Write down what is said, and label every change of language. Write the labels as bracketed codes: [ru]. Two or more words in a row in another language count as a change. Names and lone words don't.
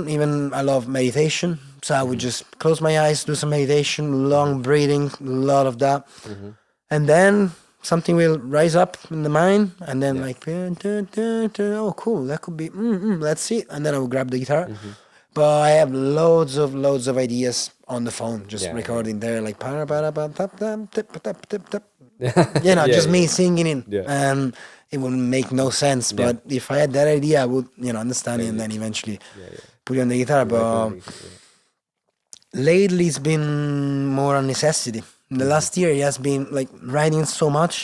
[en] Even I love meditation, so I would just close my eyes, do some meditation, long breathing, a lot of that, Mm-hmm. and then something will rise up in the mind, and then Yeah. like, oh, cool, that could be, let's see, and then I will grab the guitar. Mm-hmm. But I have loads of ideas on the phone, just Yeah, recording there, like para para pa tap tap tap tap tap tap. Yeah. Just Yeah. me singing in, Yeah. and it would make no sense. Yeah. But if I had that idea, I would, understand it, Play and it. then eventually Yeah. Yeah. put it on the guitar. You write But lyrics, yeah. lately, it's been more a necessity. In the last year, it has been like writing so much.